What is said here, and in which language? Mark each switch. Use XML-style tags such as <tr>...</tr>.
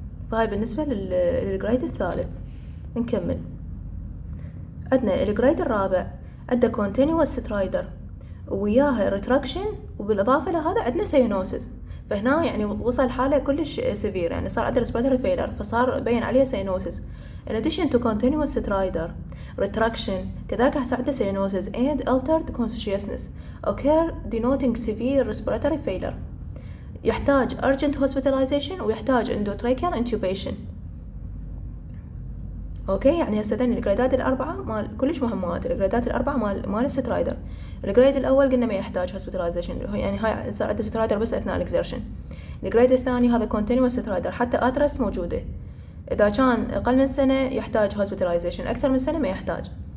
<ar>فهاي بالنسبه للجريد الثالث. نكمل. عندنا الجريد الرابع عنده continuous سترايدر وياها ريتراكشن، وبالاضافه لهذا عندنا سينوسيس. فهنا يعني وصل حاله كلش سيفير، يعني صار عنده respiratory failure، فصار بين عليه سينوسيس.</ar> <en>in addition to continuous stridor retraction</en> <ar>كذلك راح يصير عنده سينوسيس</ar> <en>and altered consciousness occur denoting severe respiratory failure.</en> <ar>يحتاج urgent hospitalization ويحتاج endotracheal intubation. اوكي، يعني هسه ذني الجريدات الاربعه مال كلش مهمات، الجريدات الاربعه مال السترايدر. الجريد الاول قلنا ما يحتاج هوسبيتاليزيشن، يعني هاي صار عنده سترايدر بس اثناء الاكزرشن. الجريد الثاني هذا كونتينوس سترايدر حتى اترست موجوده، اذا كان اقل من سنه يحتاج هوسبيتاليزيشن، اكثر من سنه ما يحتاج.</ar>